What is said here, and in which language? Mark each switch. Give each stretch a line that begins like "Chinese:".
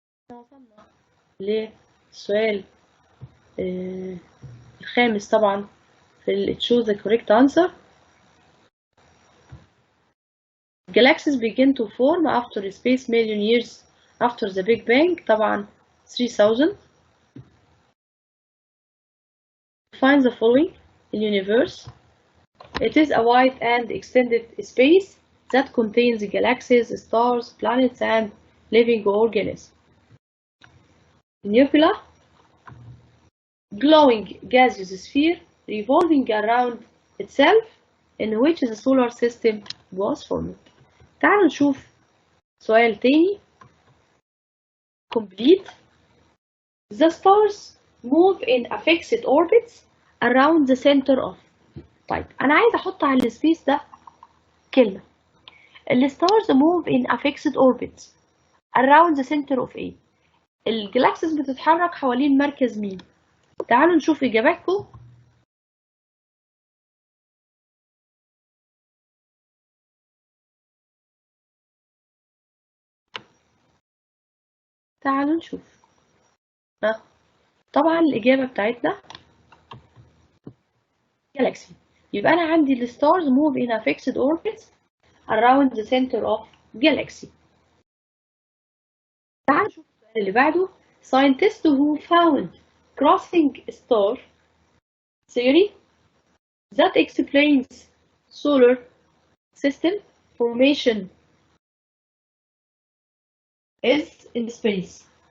Arabic: وصلنا للسؤال الخامس طبعا في
English: choose the correct answer. Galaxies begin to form after space million years after the Big Bang.
Arabic: طبعا 3000.
English: Find the following in universe. It is a wide and extended space that contains galaxies, stars, planets, and living organisms. Nebula, glowing gaseous sphere revolving around itself in which the solar system was formed.
Arabic: تعالوا نشوف سؤال تاني.
English: Complete. The stars move in a fixed orbits around the center of.
Arabic: طيب أنا عايز أحط على السبيس ده كلمة.
English: الستارز move in a fixed orbits around the center of A.
Arabic: الجلاكسيز بتتحرك حوالين مركز مين؟ تعالوا نشوف إجاباتكم. تعالوا نشوف. طبعا الإجابة بتاعتنا جالاكسي. يبقى أنا عندي
English: الستارز move in a fixed orbit around the center of galaxy.
Arabic: تعالوا نشوف السؤال اللي بعده.
English: Scientists who found crossing star theory that explains solar system formation is in space.